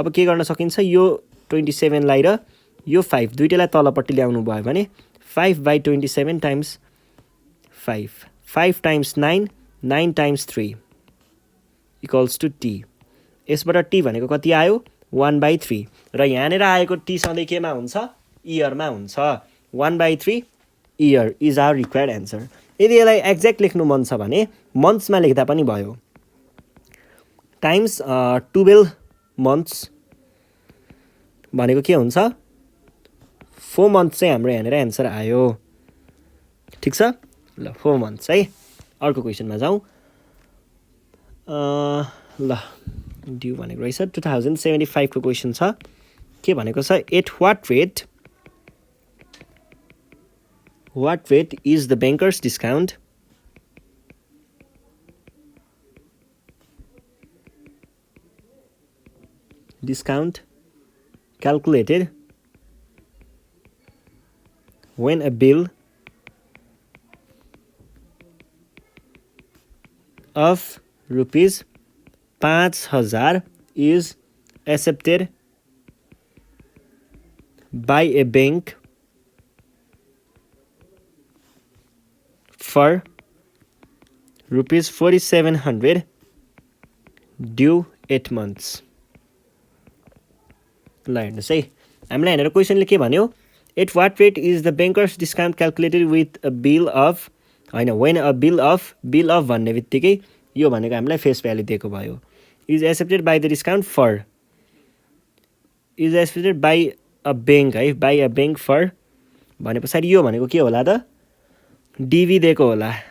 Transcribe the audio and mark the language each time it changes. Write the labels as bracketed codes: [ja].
[ne] अब के गर्न सकिन्छ, यो 27 लाई र यो 5 दुईटालाई तलपट्टि ल्याउनु भयो भने 5/27 times 5, 5 times 9, 9 times 3 equals to T. यसबाट टी भनेको कति आयो 1/3 र यहाँनिर आएको टी सधैँ केमा हुन्छ, इयरमा हुन्छ। [en] 1/3 year is our required answer. [ne] यदि यसलाई एक्ज्याक्ट लेख्नु मन छ भने मन्थ्समा लेख्दा पनि भयो, टाइम्स 12 मन्थ्स भनेको के हुन्छ, 4 मन्थ्स चाहिँ हाम्रो यहाँनिर एन्सर आयो। ठिक छ, ल 4 मन्थ्स है। अर्को क्वेसनमा जाउँ। ल ड्यू भनेको रहेछ 2075 को क्वेसन छ। के भनेको छ, [en] At what rate is the banker's discount calculated when a bill of rupees 5000 is accepted by a bank for rupees 4700 due 8 months। [ne] ल हेर्नुहोस् है, हामीलाई हेरेर क्वेसनले के भन्यो, [en] at what rate is the banker's discount calculated with a bill of, [ne] होइन [en] when a bill of [ne] भन्ने बित्तिकै यो भनेको हामीलाई फेस भ्यालु दिएको भयो। [en] is accepted by the discount for, is accepted by a bank है, by a bank for [ne] भने पछाडि यो भनेको के होला त, डिभी दिएको होला।